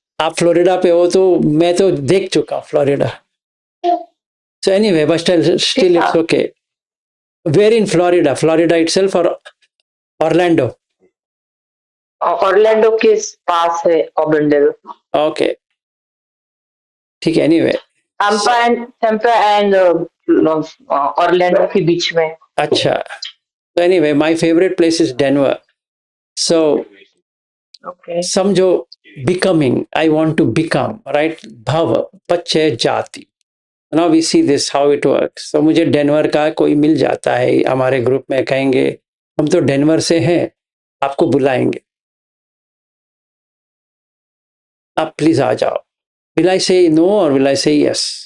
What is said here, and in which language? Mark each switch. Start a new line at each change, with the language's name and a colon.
Hindi: आप फ्लोरिडा पे हो तो मैं तो देख चुका हूँ Florida.
English: So anyway, but still it's okay. Where in Florida? Florida itself or Orlando?
Hindi: Orlando के पास है ऑबेंडल.
English: Okay.
Hindi: ठीक है.
English: Anyway. Tampa and
Hindi: ऑरलैंडो के बीच में. अच्छा.
English: So anyway, my favorite place is Denver. So Okay.
Hindi: समझो
English: becoming, I want to become, right?
Pali: Bhava, पच्चय जाति.
English: Now we see this how it works.
Hindi: So मुझे डेनवर का कोई मिल जाता है हमारे ग्रुप में, कहेंगे हम तो डेनवर से हैं, आपको बुलाएंगे, आप प्लीज आ जाओ.
English: Will I say no or will I say yes?